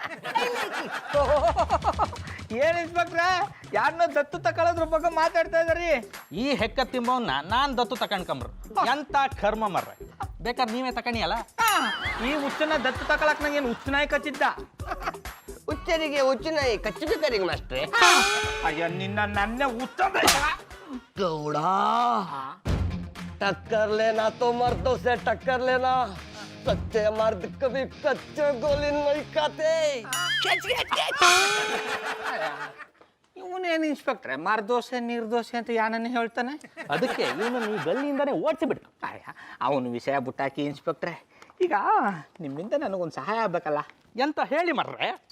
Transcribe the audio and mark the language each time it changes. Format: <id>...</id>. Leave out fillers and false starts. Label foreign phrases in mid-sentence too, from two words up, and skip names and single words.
<kn>ಏನ್ ಇನ್ಸ್ಪೆಕ್ಟ್ರೆ, ಯಾರನ್ನೋ ದತ್ತು ತಕೊಳ್ಳೋದ್ರ ಬಗ್ಗೆ ಮಾತಾಡ್ತಾ ಇದಾರಿ? ಈ ಹೆಕ್ಕತ್ತಿಂಬವನ್ನ ನಾನು ದತ್ತು ತಕೊಂಡ್ಕಂಬ್ರು. ಎಂತ ಕರ್ಮ ಮರ್ರೆ, ಬೇಕಾದ್ರೆ ನೀವೇ ತಕೊಂಡಿಯಲ್ಲ. ಈ ಹುಚ್ಚನ ದತ್ತು ತಕೊಳಕ್ ನಂಗೇನು ಹುಚ್ಚನಾಯಿ ಕಚ್ಚಿದ್ದ? ಹುಚ್ಚರಿಗೆ ಹುಚ್ಚನಾಯಿ ಕಚ್ಚಬೇಕಾರಿಗೆ ಮಾಸ್ಟ್ರೆ. ಅಯ್ಯೋ ನಿನ್ನ ನನ್ನೇ ಹುಚ್ಚ.</kn> <hi>गौड़ा टक्कर लेना तो मर्दों से टक्कर लेना. सच्चे मर्द कभी कच्चे गोली नहीं खाते.</hi> <kn>ಇವನೇನು ಇನ್ಸ್ಪೆಕ್ಟ್ರೆ, ಮರ್ದೋಸೆ ನಿರ್ದೋಸೆ ಅಂತ ಯಾನನ್ನೇ ಹೇಳ್ತಾನೆ. ಅದಕ್ಕೆ ಇವನು ಈ ಗಲ್ಲಿಯಿಂದಾನೇ ಓಡಿಸಿಬಿಟ್ಟು. ಅವನು ವಿಷಯ ಬುಟ್ಟಾಕಿ ಇನ್ಸ್ಪೆಕ್ಟ್ರೆ, ಈಗ ನಿಮ್ಮಿಂದ ನನಗೊಂದು ಸಹಾಯ ಆಗ್ಬೇಕಲ್ಲ. ಎಂತ ಹೇಳಿ ಮರ್ರೆ?</kn>